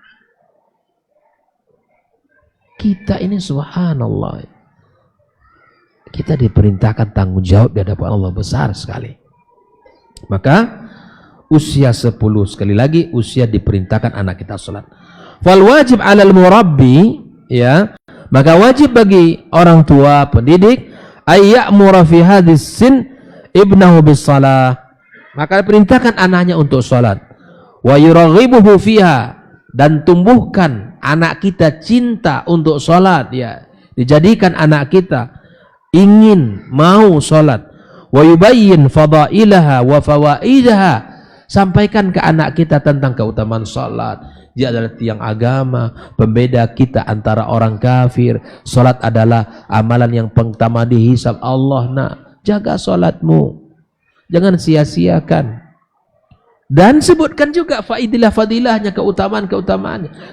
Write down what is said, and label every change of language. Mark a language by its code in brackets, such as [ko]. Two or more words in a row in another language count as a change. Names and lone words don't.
[id] Kita ini subhanallah, kita diperintahkan tanggung jawab di hadapan Allah besar sekali. Maka usia 10, sekali lagi usia diperintahkan anak kita sholat. [ar] فالواجب على المربي, [id] ya, maka wajib bagi orang tua pendidik [ar] أن يأمر في حداثة سن ابنه بالصلاة, [id] maka perintahkan anaknya untuk sholat, [ar] ويرغبه فيها, [id] dan tumbuhkan anak kita cinta untuk sholat, ya, dijadikan anak kita ingin mau sholat, [ar] ويبين فضائلها وفوائدها, [id] sampaikan ke anak kita tentang keutamaan sholat. Dia adalah tiang agama, pembeda kita antara orang kafir. Sholat adalah amalan yang pertama dihisab Allah. Nak, jaga sholatmu, jangan sia-siakan. Dan sebutkan juga fadilahnya, keutamaan-keutamaannya.